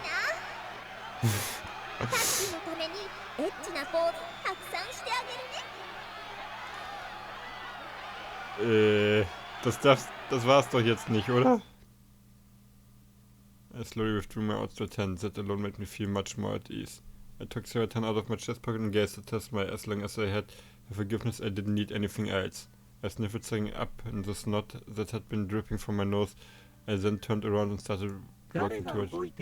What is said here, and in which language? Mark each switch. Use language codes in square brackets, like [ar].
[ja] な。タッキーのためにエッチなポーズたくさんしてあげるね。 [de] Das war's doch jetzt nicht, oder? [en] I slowly withdrew my outstretched hand. That alone made me feel much more at ease. I took Seraton out of my chest pocket and gazed at her smile. As long as I had her forgiveness, I didn't need anything else. I sniffed something up in the snot that had been dripping from my nose. I then turned around and started walking towards...